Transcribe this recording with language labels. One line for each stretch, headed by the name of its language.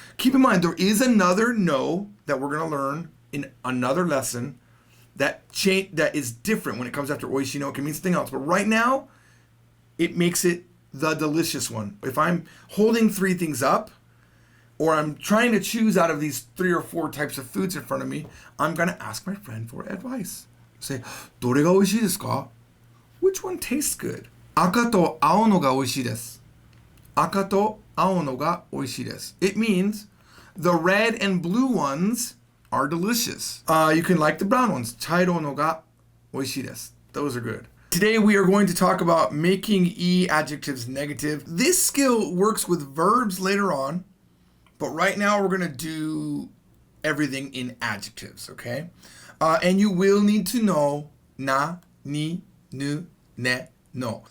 English: Keep in mind, there is another no that we're going to learn in another lesson that is different when it comes after oishii no. It can mean something else. But right now, it makes it the delicious one. If I'm holding three things up, or I'm trying to choose out of these 3 or 4 types of foods in front of me, I'm going to ask my friend for advice.
Japanese: Say, どれが美味しいですか?
English: Which one tastes good?
Japanese: 赤と青のが美味しいです.赤と青のが美味しいです.
English: It means the red and blue ones are delicious. You can like the brown ones.
Japanese: 茶色のが美味しいです.
English: Those are good. Today we are going to talk about making E adjectives negative. This skill works with verbs later on, but right now we're going to do everything in adjectives, okay? And you will need to know na, ni, nu, ne, no.